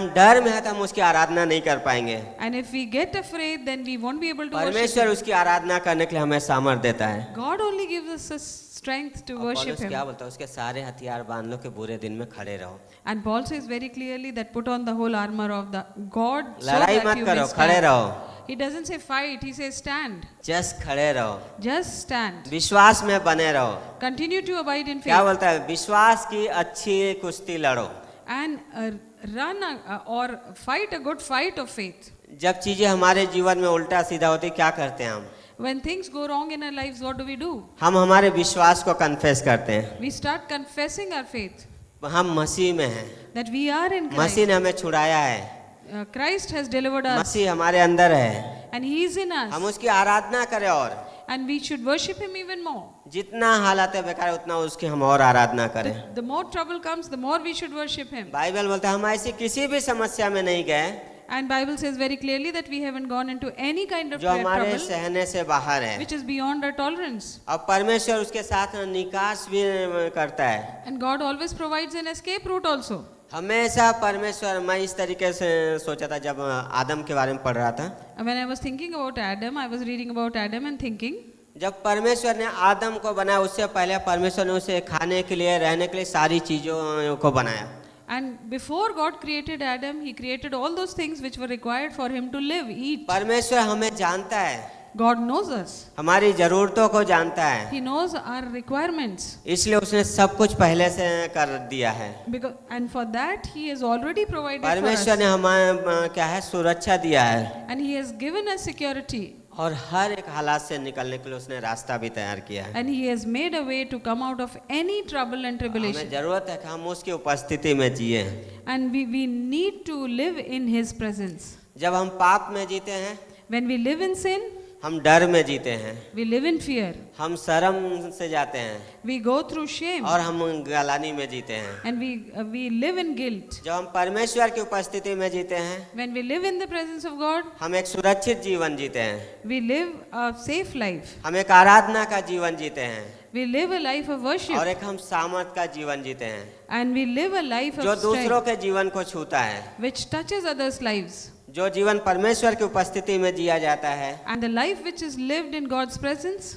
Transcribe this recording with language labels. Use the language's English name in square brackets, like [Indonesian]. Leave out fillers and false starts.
[Hindi] हम डर में हैं तो हम उसकी आराधना नहीं कर पाएंगे। [English] And if we get afraid, then we won't be able to worship [Hindi] परमेश्वर [English] Him. [Hindi] उसकी आराधना करने के लिए हमें सामर्थ देता है। [English] God only gives us a strength to [Hindi] और [English] worship [Hindi] पौलुस [English] Him. [Hindi] क्या बोलता है, उसके सारे हथियार बांध लो कि बुरे दिन में खड़े रहो। [English] And Paul says very clearly that put on the whole armor of the God so [Hindi] लड़ाई [English] that [Hindi] मत [English] you may [Hindi] करो, खड़े [English] stand. [Hindi] रहो, [English] He doesn't say fight, he says stand. [Hindi] Just खड़े रहो, [English] Just stand. [Hindi] विश्वास में बने रहो। [English] Continue to abide in [Hindi] क्या [English] faith. [Hindi] बोलता है, विश्वास की अच्छी कुश्ती लड़ो। [English] And run or fight a good fight of faith. [Hindi] जब चीजें हमारे जीवन में उल्टा सीधा होती क्या करते हैं हम? [English] When things go wrong in our lives, what do? [Hindi] हम हमारे विश्वास को कन्फेस करते हैं। [English] We start confessing our faith. [Hindi] हम मसीह में हैं, [English] That we are in [Hindi] Masih [English] Christ. [Hindi] ने हमें छुड़ाया है, [English] Christ has delivered us. [Hindi] मसीह हमारे अंदर है, [English] And He is in [Hindi] हम [English] us. [Hindi] उसकी आराधना करें और [English] And we should worship Him even more. [Hindi] जितना हालात है बेकार है उतना उसकी हम और आराधना करें। [English] The more trouble comes, the more we should worship Him. [Hindi] Bible बोलता है हम ऐसी किसी भी समस्या में नहीं गए [English] And Bible says very clearly that we haven't gone into any kind of [Hindi] जो हमारे [English] trouble [Hindi] सहने से बाहर है, [English] which is beyond our tolerance. [Hindi] और परमेश्वर उसके साथ निकास भी करता है। [English] And God always provides an escape route also. [Hindi] हमेशा परमेश्वर, मैं इस तरीके से सोचा था जब आदम के बारे में पढ़ रहा था, [English] And when I was thinking about Adam, I was reading about Adam and thinking, [Hindi] जब परमेश्वर ने आदम को बनाया उससे पहले परमेश्वर ने उसे खाने के लिए, रहने के लिए सारी चीजों को बनाया। [English] and before God created Adam, He created all those things which were required for him to live, eat. [Hindi] परमेश्वर हमें जानता है, [English] God knows us. [Hindi] हमारी जरूरतों को जानता है, [English] He knows our requirements. [Hindi] इसलिए उसने सब कुछ पहले से कर दिया है। [English] And for that, He has already provided for [Hindi] परमेश्वर [English] us. [Hindi] ने हमें क्या है, सुरक्षा दिया है, [English] And He has given us security. [Hindi] और हर एक हालात से निकलने के लिए उसने रास्ता भी तैयार किया है। [English] And He has made a way to come out of any trouble and [Hindi] हमें [English] tribulation. [Hindi] जरूरत है कि हम उसकी उपस्थिति में जिए। [English] And we need to live in His presence. [Hindi] जब हम पाप में जीते हैं, [English] When we live in sin, [Hindi] हम डर में जीते हैं, [English] we live in fear. [Hindi] हम शर्म से जाते हैं, [English] We go through shame. [Hindi] और हम गलानी में जीते हैं। [English] And we live in guilt. [Hindi] जब हम परमेश्वर की उपस्थिति में जीते हैं, [English] When we live in the presence of God, [Hindi] हम एक सुरक्षित जीवन जीते हैं, [English] we live a safe life. [Hindi] हम एक आराधना का जीवन जीते हैं, [English] We live a life of [Hindi] और [English] worship. [Hindi] एक हम सामर्थ का जीवन जीते हैं [English] And we live a life [Hindi] जो [English] of [Hindi] दूसरों [English] strength, [Hindi] के जीवन को छूता है। [English] which touches others' lives. [Hindi] जो जीवन परमेश्वर की उपस्थिति में जिया जाता है, [English] And the life which is lived in God's presence,